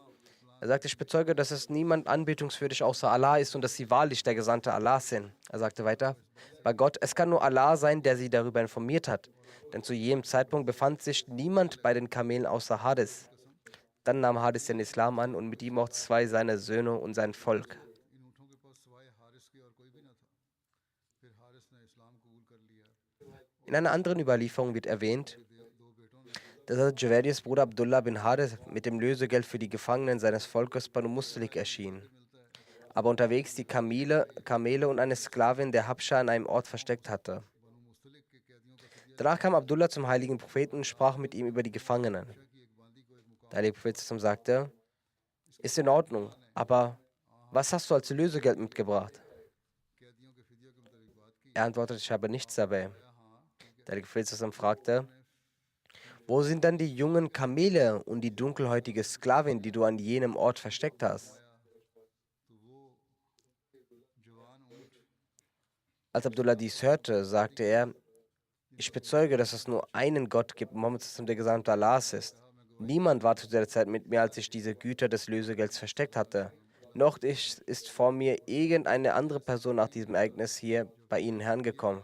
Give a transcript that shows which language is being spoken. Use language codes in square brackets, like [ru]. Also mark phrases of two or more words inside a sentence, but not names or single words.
[de] Er sagte: Ich bezeuge, dass es niemand anbetungswürdig außer Allah ist und dass sie wahrlich der Gesandte Allah sind. Er sagte weiter: Bei Gott, es kann nur Allah sein, der sie darüber informiert hat. Denn zu jedem Zeitpunkt befand sich niemand bei den Kamelen außer Hadith. Dann nahm Haris den Islam an und mit ihm auch 2 seiner Söhne und sein Volk. [hi] इन ऊँटों के पास सिवाय हारिस के और कोई भी ना था। फिर हारिस ने इस्लाम कबूल कर लिया। [de] In einer anderen Überlieferung wird erwähnt, [hi] दो बेटों ने [de] dass Javerias Bruder Abdullah bin Harith mit dem Lösegeld für die Gefangenen seines Volkes Banu Mustalik erschien. Aber unterwegs die Kamele und eine Sklavin der Habscha an einem Ort versteckt hatte. [hi] बनु मुस्तलिक के कैदियों का फिदिया [de] Danach kam Abdullah zum heiligen Propheten und sprach mit ihm über die Gefangenen. [hi] की एक बांदी को एक मुकाम [de] Der heilige Prophet sagte, ist in Ordnung, aber was hast du als Lösegeld mitgebracht? [hi] कैदियों के फिदिया के मुताबिक बात की। [de] Er antwortete, ich habe nichts dabei. [hi] हाँ [de] Der heilige Prophet fragte, wo sind dann die jungen Kamele und die dunkelhäutige Sklavin, die du an jenem Ort versteckt hast? [hi] तो वो जवान ऊँट [de] Als Abdullah dies hörte, sagte er, ich bezeuge, dass es nur einen Gott gibt, Mohammed, der Gesandte Allahs ist. Niemand war zu der Zeit mit mir, als ich diese Güter des Lösegelds versteckt hatte. Noch ist vor mir irgendeine andere Person nach diesem Ereignis hier bei ihnen herangekommen.